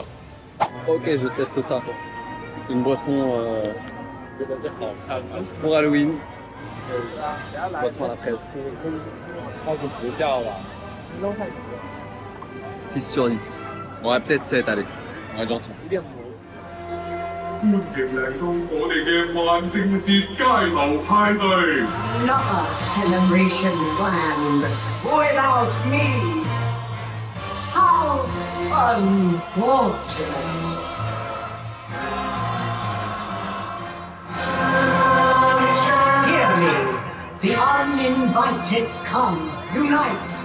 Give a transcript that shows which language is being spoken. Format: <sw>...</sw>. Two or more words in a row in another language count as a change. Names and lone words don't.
<fr>Ok, je teste ça. Une boisson pour Halloween. Boisson à la fraise. 6 sur 10. Ouais, peut-être 7, allez. On est gentil.</fr> <yue>歡迎嚟到我哋嘅萬聖節街頭派對。</yue> <en>Not a celebration planned without me. How unfortunate. Hear me, the uninvited come, unite.</en>